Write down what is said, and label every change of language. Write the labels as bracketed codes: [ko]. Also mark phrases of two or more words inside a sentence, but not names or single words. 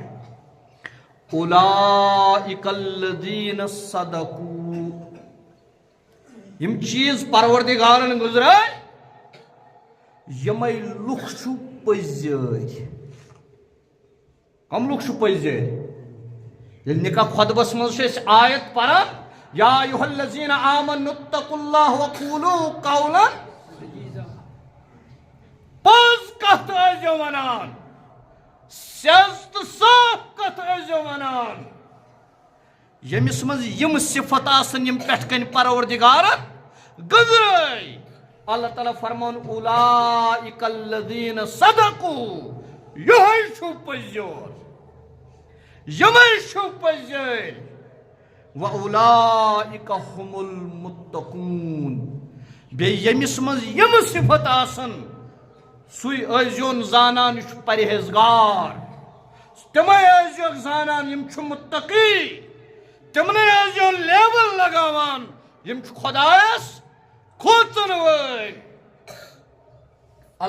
[ar] اولئک الذین صدقوا [ks] یم چیز پروردگارن گزرائے یمے لُکھ چھُ پٔزۍ کم لُکھ چھُ پٔزۍ ییٚلہِ نکاح خطبس منٛز چھِ أسۍ آیت پران [ar] یا ایھا الذین آمنوا اتقوا اللہ وقولوا قولا [ks] پٔز کتھ ٲسۍزیو ونان سیٚز تہٕ صاف کتھ ٲسۍزیو ونان ییٚمِس منٛز یِم صفت آسن یِم پٮ۪ٹھ کَنۍ پروردگارن گٔنٛزرٲے اللہ تعالیٰ فرمان [ar] اولئک الذین صدقوا [ks] یِہوٚے چھُ پٔزیور یِمے چھُ پٔزۍ [ar] واولئک هم المتقون [ks] بیٚیہِ ییٚمِس منٛز یِم صفت آسن سُے ٲسۍزیون زانان یہِ چھُ پرہیزگار تِمے ٲسۍزیوکھ زانان یِم چھِ متقی تِمنٕے ٲسۍزیون لیبل لگاوان یِم چھِ خۄدایس کھوژن وٲلۍ اللہ